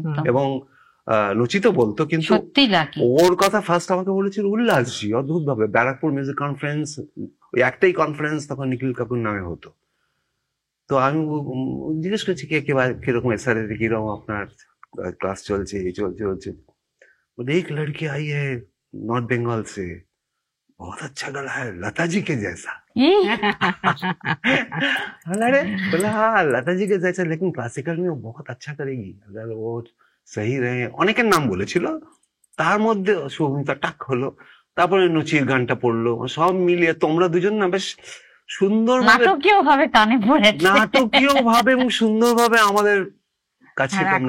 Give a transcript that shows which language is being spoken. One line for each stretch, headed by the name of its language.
Bangla: এবং নচি তো বলতো, কিন্তু ওর কথা ফার্স্ট আমাকে বলেছিল উল্লাসজি, অদ্ভুত ভাবে ব্যারাকপুর মিউজিক কনফারেন্স, ওই একটাই কনফারেন্স তখন নিখিল কাকুর নামে হতো। তো আমি জিজ্ঞেস করছি কিরকম এসআর, কিরকম আপনার ক্লাস চলছে, এই চলছে।
Hindi: बोले एक लड़की आई है नॉर्थ बंगाल से, बहुत अच्छा गला है, लता जी के जैसा। अरे बोला हाँ लता जी के जैसा, लेकिन क्लासिकल में वो बहुत अच्छा करेगी अगर वो सही रहे।
Bangla: অনেকের নাম বলেছিল, তার মধ্যে সৌমিতা টাক হলো, তারপরে নচির গানটা পড়লো, সব মিলিয়ে তোমরা দুজন না বেশ সুন্দর নাটকীয় ভাবে কানে পড়েছে, নাটকীয় ভাবে এবং সুন্দর ভাবে আমাদের কাছে।